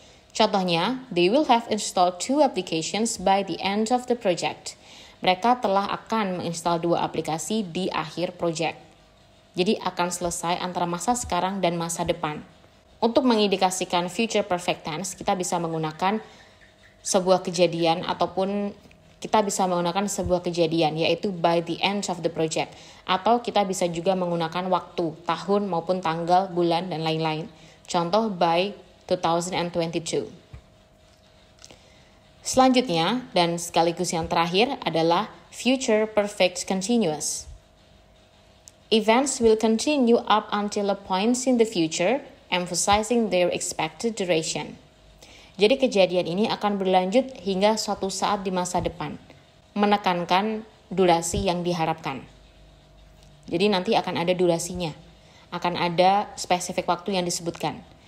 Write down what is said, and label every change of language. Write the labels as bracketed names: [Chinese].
[Indonesian] Contohnya, [English] they will have installed 2 applications by the end of the project. [Indonesian] Mereka telah akan menginstal 2 aplikasi di akhir proyek. Jadi akan selesai antara masa sekarang dan masa depan. Untuk mengindikasikan future perfect tense, kita bisa menggunakan sebuah kejadian ataupun kita bisa menggunakan sebuah kejadian yaitu [English] by the end of the project. [Indonesian] Atau kita bisa juga menggunakan waktu, tahun maupun tanggal, bulan, dan lain-lain. Contoh [English] by 2022. [Indonesian] Selanjutnya, dan sekaligus yang terakhir adalah future perfect continuous. [English] Events will continue up until a point in the future, emphasizing their expected duration. [Indonesian] Jadi kejadian ini akan berlanjut hingga suatu saat di masa depan, menekankan durasi yang diharapkan. Jadi nanti akan ada durasinya, akan ada spesifik waktu yang disebutkan.